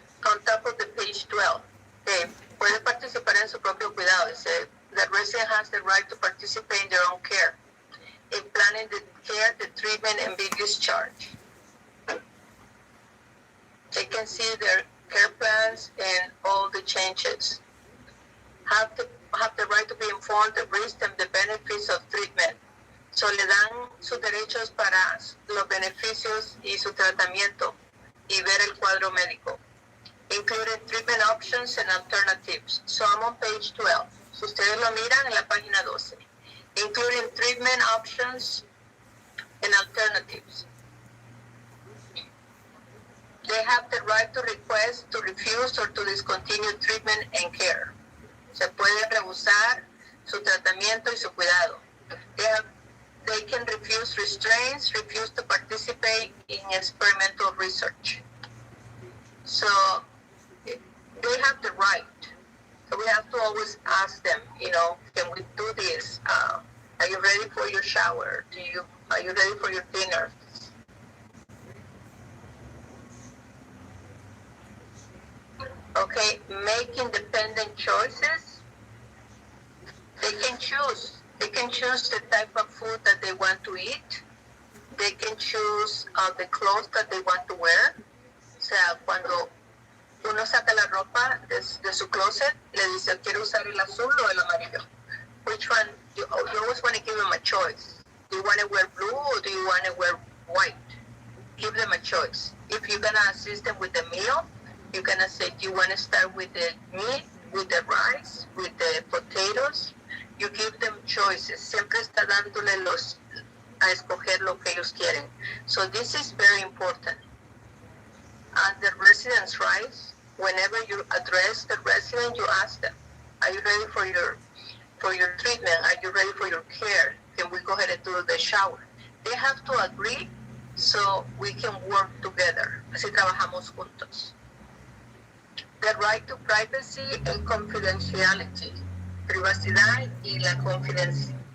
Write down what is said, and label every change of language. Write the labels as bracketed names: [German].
[English] On top of the page 12, [Spanish] puede participar en su propio cuidado. [English] It says that resident has the right to participate in their own care, in planning the care, the treatment, and be discharged. They can see their care plans and all the changes. Have the right to be informed the risks and the benefits of treatment. [Spanish] So le dan sus derechos para los beneficios y su tratamiento y ver el cuadro médico, [English] including treatment options and alternatives. So I'm on page 12. [Spanish] Si ustedes lo miran en la página 12, [English] including treatment options and alternatives. They have the right to request, to refuse, or to discontinue treatment and care. [Spanish] Se puede rehusar su tratamiento y su cuidado. [English] They can refuse restraints, refuse to participate in experimental research. So they have the right. So we have to always ask them, can we do this? Are you ready for your shower? Are you ready for your dinner? Okay, make independent choices. They can choose. They can choose the type of food that they want to eat. They can choose the clothes that they want to wear. [Spanish] O sea, cuando uno saca la ropa de su closet, le dice, ¿quiere usar el azul o el amarillo? [English] Which one? You always want to give them a choice. Do you want to wear blue or do you want to wear white? Give them a choice. If you're going to assist them with the meal, you're going to say, do you want to start with the meat, with the rice, with the potatoes? You give them choices. [Spanish] Siempre está dándole a escoger lo que ellos quieren. [English] So this is very important. And the residents' rights, whenever you address the resident, you ask them, are you ready for your treatment? Are you ready for your care? Can we go ahead and do the shower? They have to agree so we can work together. [Spanish] Así trabajamos juntos. [English] The right to privacy and confidentiality. [Spanish] Privacidad y la confidencia.